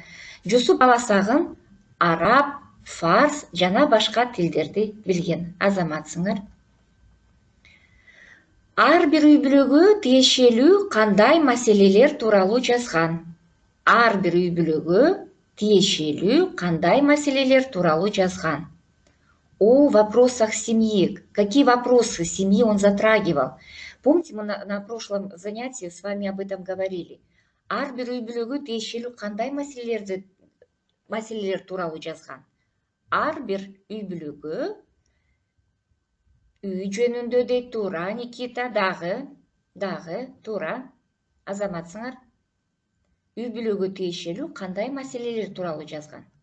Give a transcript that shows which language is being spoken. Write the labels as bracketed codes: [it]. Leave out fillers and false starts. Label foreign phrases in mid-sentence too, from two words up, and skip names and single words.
[ky] Жусуп Баласагын араб, фарс жана башка тилдерди билген. Азаматсыңар. Ар бир үй-бүлөгө тиешелүү кандай маселелер тууралуу жазган? Ар бир үй-бүлөгө тиешелүү кандай маселелер тууралуу жазган? [ru] О вопросах семьи. Какие вопросы семьи он затрагивал? Помните, мы на прошлом занятии с вами об этом говорили. [ky] Ар бир үй-бүлөгө тиешелүү кандай маселелер тууралуу жазган? Ар бир үй-бүлөгө үй жөнүндө дейт, туура, Никита, дагы, туура. Азаматсыңар. Үй-бүлөгө тиешелүү кандай маселелер тууралуу жазган?